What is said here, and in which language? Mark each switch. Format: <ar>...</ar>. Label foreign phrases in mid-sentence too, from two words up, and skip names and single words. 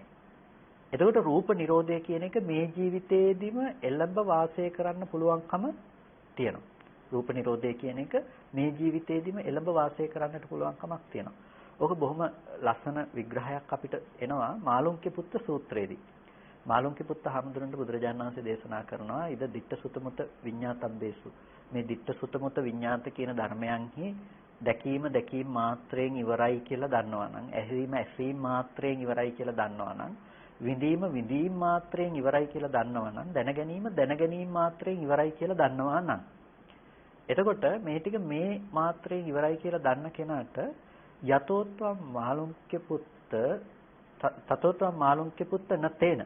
<si>එතකොට රූප නිරෝධය කියන එක මේ ජීවිතේදීම එළඹ වාසය කරන්න පුළුවන්කම තියෙනවා. රූප නිරෝධය කියන එක මේ ජීවිතේදීම එළඹ වාසය කරන්නට පුළුවන්කමක් තියෙනවා. ඕක බොහොම ලස්සන විග්‍රහයක් අපිට එනවා මාළුන්ගේ පුත්ත සූත්‍රයේදී. මාළුන්ගේ පුත්ත හාමුදුරන්ට බුදුරජාණන් වහන්සේ දේශනා කරනවා</si> <pi>ඉද ditta sutamuta විඤ්ඤාතබ්බේසු.</pi> <si>මේ</si> <pi>ditta sutamuta විඤ්ඤාත</pi> <si>කියන ධර්මයන්හි දැකීම මාත්‍රයෙන් ඉවරයි කියලා දන්නවා නම්, ඇසීම මාත්‍රයෙන් ඉවරයි කියලා දන්නවා නම්, විඳීම මාත්‍රයෙන් ඉවරයි කියලා දන්නවා නම්, දැනගැනීම මාත්‍රයෙන් ඉවරයි කියලා දන්නවා නම්, එතකොට මේ ටික මේ මාත්‍රයෙන් ඉවරයි කියලා දන්න කෙනාට</si> <pi>යතෝත්වම් මාළුන්ගේ පුත්ත තතෝත්වම් මාළුන්ගේ පුත්ත නතේන.</pi>